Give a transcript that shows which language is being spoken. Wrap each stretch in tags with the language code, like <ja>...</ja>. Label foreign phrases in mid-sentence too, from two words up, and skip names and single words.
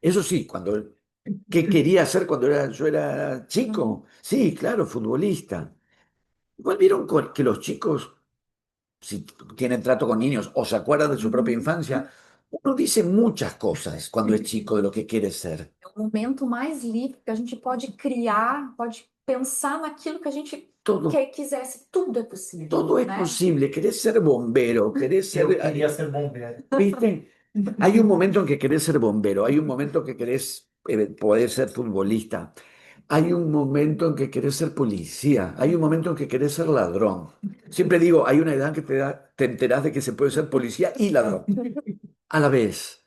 <es>Eso sí, cuando ¿Qué quería hacer cuando yo era chico? Sí, claro, futbolista. Igual vieron que los chicos, si tienen trato con niños o se acuerdan de su propia infancia, uno dice muchas cosas cuando es chico de lo que quiere ser.</es> <pt>É o momento mais livre que a gente pode criar, pode pensar naquilo que a gente</pt> <es>Todo,</es> <pt>quisesse. Tudo é possível,</pt> <es>todo es</es> <pt>né?</pt> <es>posible. Querés ser bombero, querés</es> <pt>Eu</pt> <es>ser...</es> <pt>queria ser bombeiro.</pt> <es>¿Viste? Hay un momento en que querés ser bombero, hay un momento que querés poder ser futbolista, hay un momento en que querés ser policía, hay un momento en que querés ser ladrón. Siempre digo, hay una edad en que te enterás de que se puede ser policía y ladrón a la vez.</es>